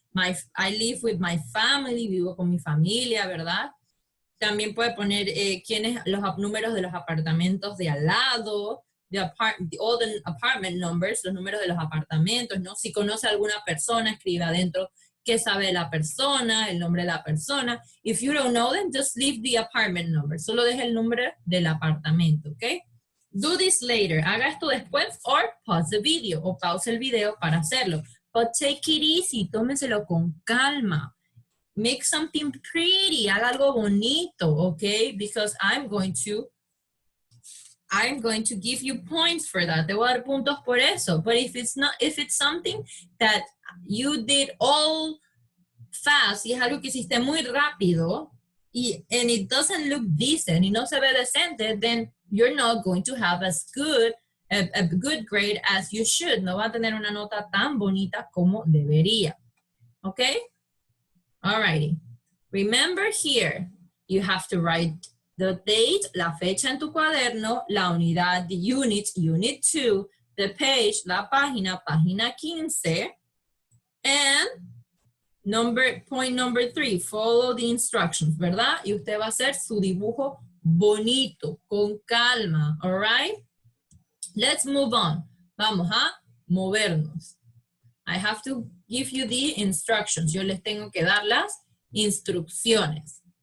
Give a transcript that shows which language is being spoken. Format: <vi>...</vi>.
<en>I live with my family,</en> <es>vivo con mi familia, ¿verdad? También puede poner los números de los apartamentos de al lado,</es> <en>all the apartment numbers,</en> <es>los números de los apartamentos, ¿no? Si conoce a alguna persona, escribe adentro qué sabe la persona, el nombre de la persona.</es> <en>If you don't know them, just leave the apartment number.</en> <es>Solo deja el nombre del apartamento, ¿ok?</es> <en>Do this later.</en> <es>Haga esto después</es> <en>or pause the video</en> <es>o pause el video para hacerlo.</es> <en>But take it easy.</en> <es>Tómenselo con calma.</es> <en>Make something pretty.</en> <es>Haga algo bonito, ¿ok?</es> <en>Because I'm going to give you points for that.</en> <es>Te voy a dar puntos por eso.</es> <en>But if it's something that you did all fast,</en> <es>y es algo que hiciste muy rápido,</es> <en>and it doesn't look decent,</en> <es>y no se ve decente,</es> <en>then you're not going to have a good grade as you should.</en> <es>No va a tener una nota tan bonita como debería.</es> <en>Okay? Alrighty. Remember here, you have to write the date,</en> <es>la fecha en tu cuaderno, la unidad,</es> <en>the unit, unit 2, the page,</en> <es>la página, página 15,</es> <en>and point number 3, follow the instructions,</en> <es>¿verdad? Y usted va a hacer su dibujo bonito, con calma,</es> <en>all right? Let's move on.</en> <es>Vamos a movernos.</es> <en>I have to give you the instructions.</en> <es>Yo les tengo que dar las instrucciones.</es>